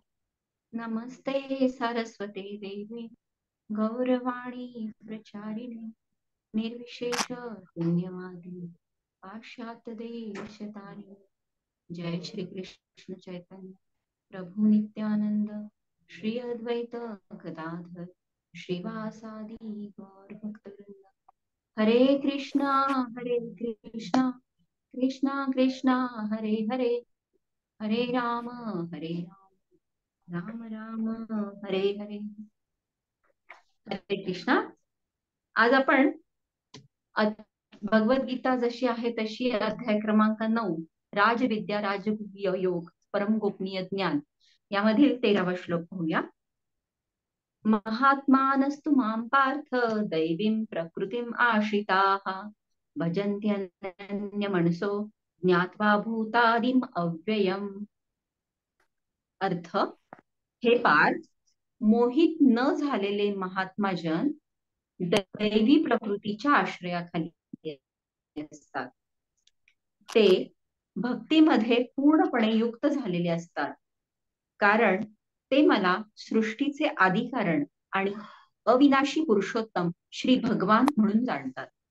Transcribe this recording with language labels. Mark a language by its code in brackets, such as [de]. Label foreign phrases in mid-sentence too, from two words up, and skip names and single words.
[sa] नमस्ते सरस्वते देवे गौरवाणी प्रचारिणे निर्विशेष शून्यवादी पाश्चात्य देशतारिणे. जय श्री कृष्ण चैतन्य प्रभु नित्यानंद श्री अद्वैत गदाधर श्रीवासादि गौर भक्तवृंद. हरे कृष्णा कृष्णा कृष्णा हरे हरे, हरे राम राम राम हरे हरे. हरे कृष्णा. [mr] आज आपण भगवद्गीता जशी आहे तशी अध्याय क्रमांक 9 राजविद्या राजगुह्य योग परम गोपनीय ज्ञान यामधील 13वा श्लोक पाहूया. [sa] महात्मानस्तु मां पार्थ दैवीं प्रकृतिम् आश्रिताः भजन्त्यनन्यमनसो ज्ञात्वा भूतादिम अव्ययम्. [mr] अर्थ, हे पार्थ, मोहित न झालेले महात्माजन दैवी प्रकृतीच्या आश्रयाखाली असतात. ते भक्तीमध्ये पूर्णपणे युक्त झालेले असतात, कारण ते मला सृष्टीचे आदिकारण आणि अविनाशी पुरुषोत्तम श्री भगवान म्हणून जाणतात.